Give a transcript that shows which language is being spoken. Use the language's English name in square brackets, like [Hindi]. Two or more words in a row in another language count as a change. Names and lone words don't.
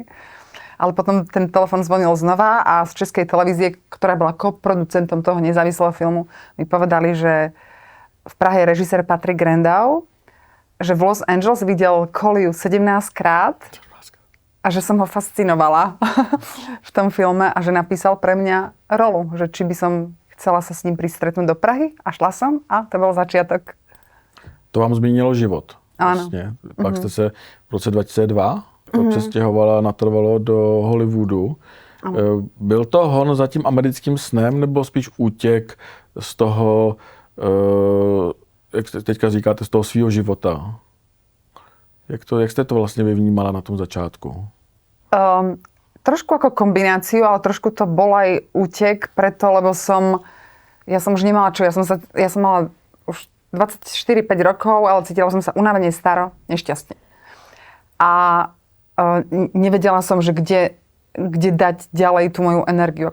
[Slovak] Ale potom ten telefón zvonil znova a z Českej televízie, ktorá bola koproducentom toho nezávislého filmu, mi povedali, že v Prahe je režisér Patrick Rendau, že v Los Angeles videl Colliu 17 krát a že som ho fascinovala v tom filme a že napísal pre mňa rolu, že či by som chcela sa s ním pristretnúť do Prahy a šla som a to bol začiatok. [Czech] To vám změnilo život. [Slovak] Áno. [Czech] Vlastně. Pak jste se v roce 2002 přestěhovala natrvalo do Hollywoodu. Byl to hon za tím americkým snem nebo spíš útěk z toho, jak teďka říkáte, z toho svýho života? Jak jste to vlastně vyvnímala na tom začátku? [Slovak] Trošku ako kombináciu, ale trošku to bol aj útek, preto, lebo ja som už nemala čo, ja som mala už 24-5 rokov, ale cítila som sa unavene staro, nešťastne. A nevedela som, že kde dať ďalej tú moju energiu.